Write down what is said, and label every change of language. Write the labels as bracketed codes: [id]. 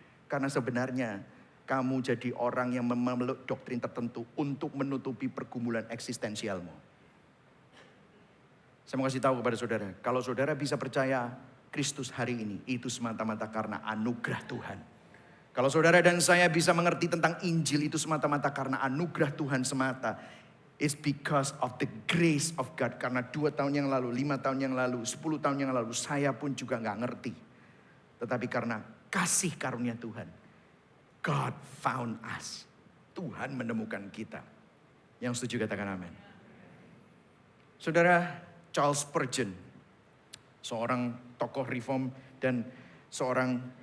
[id] Karena sebenarnya kamu jadi orang yang memeluk doktrin tertentu untuk menutupi pergumulan eksistensialmu. Saya mau kasih tahu kepada saudara, kalau saudara bisa percaya Kristus hari ini, itu semata-mata karena anugerah Tuhan. Kalau saudara dan saya bisa mengerti tentang Injil, itu semata-mata karena anugerah Tuhan semata. [en] It's because of the grace of God. [id] Karena 2 tahun yang lalu, 5 tahun yang lalu, 10 tahun yang lalu, saya pun juga gak ngerti. Tetapi karena kasih karunia Tuhan. [en] God found us. [id] Tuhan menemukan kita. Yang setuju katakan amin. Saudara Charles Spurgeon, seorang tokoh reform dan seorang